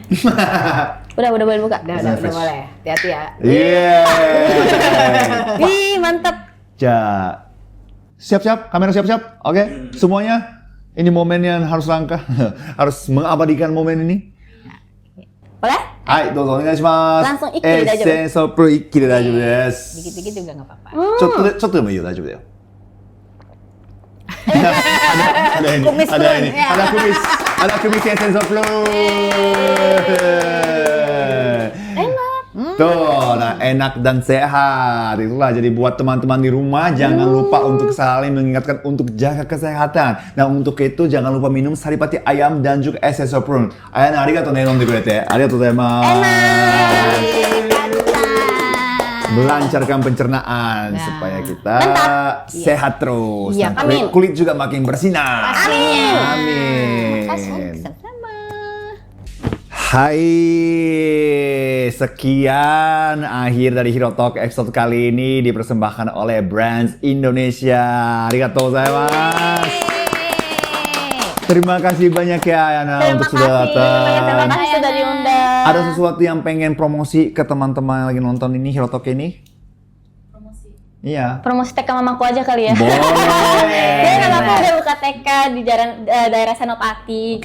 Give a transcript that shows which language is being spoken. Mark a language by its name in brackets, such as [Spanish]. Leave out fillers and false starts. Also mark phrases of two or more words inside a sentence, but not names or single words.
[Indonesian] Udah boleh buka. Udah Fresh. boleh. Hati-hati ya. Yeay. Ih, mantap. Siap-siap, kamera siap-siap. Oke, semuanya. Ini momen yang harus langkah. Harus mengabadikan momen ini. Boleh? [Japanese] Hai, どうぞお願いします. Langsung 一気で大丈夫. Essence of Prune 一気で大丈夫です. [Indonesian] Dikit-dikit juga nggak apa-apa. [Japanese] ちょっとでもいいよ、大丈夫だよ。 [Indonesian] ada ini, Kumis ada Prune, ini, ya. ada kumis Essence of Prune. Enak. Tuh, nah enak dan sehat. Itulah jadi buat teman-teman di rumah jangan lupa untuk saling mengingatkan untuk jaga kesehatan. Nah untuk itu jangan lupa minum saripati ayam dan juga Essence of Prune. Ayana, [Japanese] ありがとうね、飲んでくれて。ありがとうございます. [Indonesian] Melancarkan pencernaan Nah. supaya kita Mantap. sehat terus. Iya, Dan amin. kulit juga makin bersinar. Amin. Amin. Sama-sama. Hai, sekian akhir dari Hero Talk episode kali ini dipersembahkan oleh Brands Indonesia. [Japanese] ありがとうございます. [Indonesian] Terima kasih banyak ya Ayana Terima untuk sudah kasih. Terima datang. kasih sudah diundang. Ada sesuatu yang pengen promosi ke teman-teman yang lagi nonton ini Hero Talk ini? Promosi. Iya. Promosi TK mamaku aja kali ya. Boleh. Dia kan aku udah buka TK di daerah Senopati.